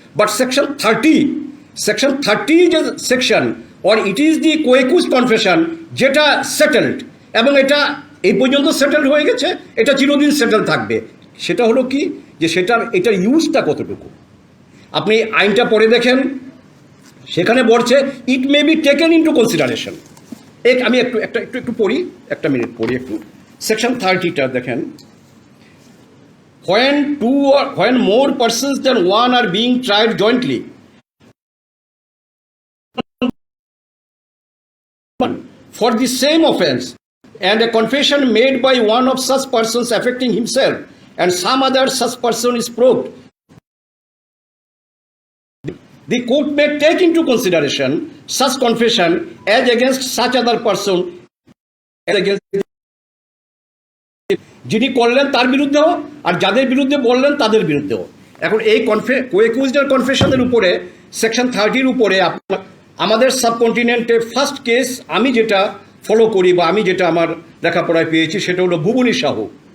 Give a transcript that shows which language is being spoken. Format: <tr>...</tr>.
<bn>But section 30 যে section,</bn> <en>or it is the co-accused confession,</en> <bn>যেটা settled, এবং এটা এই পর্যন্ত সেটেলড হয়ে গেছে, এটা চিরদিন সেটেল থাকবে। সেটা হলো কি যে এটার ইউজটা কতটুকু। আপনি আইনটা পড়ে দেখেন, সেখানে বলছে</bn> <en>It may be taken into consideration.</en> <bn>আমি একটু পড়ি, একটা মিনিট পড়ি একটু। সেকশন 30টা দেখেন,</bn> <en>when more persons than one are being tried jointly for the same offense, and a confession made by one of such persons affecting himself and some other such person is proved, the court may take into consideration such confession as against such other person, as against</en> <bn>যিনি করলেন তার বিরুদ্ধেও, আর যাদের বিরুদ্ধে বললেন তাদের বিরুদ্ধেও। এখন এই কো-অ্যাকিউজডের কনফেশনের উপরে সেকশন 30-র উপরে আমাদের সাবকন্টিনেন্টে ফার্স্ট কেস আমি যেটা ফলো করি বা আমি যেটা আমার লেখাপড়ায় পেয়েছি সেটা হলো ভুবনী সাহু।</bn>